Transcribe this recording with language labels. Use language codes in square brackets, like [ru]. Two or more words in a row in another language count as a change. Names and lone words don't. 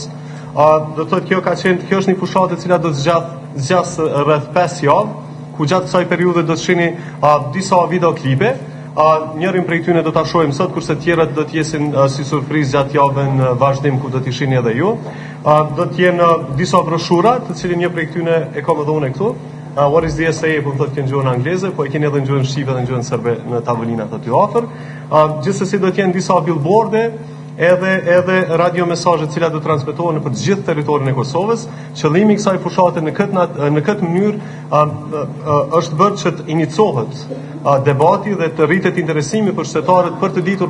[sq] Do të thotë kjo është një fushatë e cila do të zgjas rreth 5 javë, ku gjatë kësaj periudhe do të shihni disa videoklipe. Njërin prej tyre do ta shohim sot, kurse tjerat do të jesin si surprizë gjatë javën në vazhdim ku do t'i shihni edhe ju. Do të jenë disa broshura, të cilin një prej tyre e kam edhe unë këtu. [en] What is the SA, [sq] po thotë që në gjuhën angleze, po e keni edhe në gjuhën shqipe dhe në gjuhën serbe në tavolinat aty afër. Gjithsesi do të jenë disa billboarde, edhe radio mesazhe të cilat do transmetohen nëpër të gjithë territorin e Kosovës. Qëllimi I kësaj fushate në këtë mënyrë është bërë që të inicohet debati dhe të rritet interesimi për qytetarët për të ditur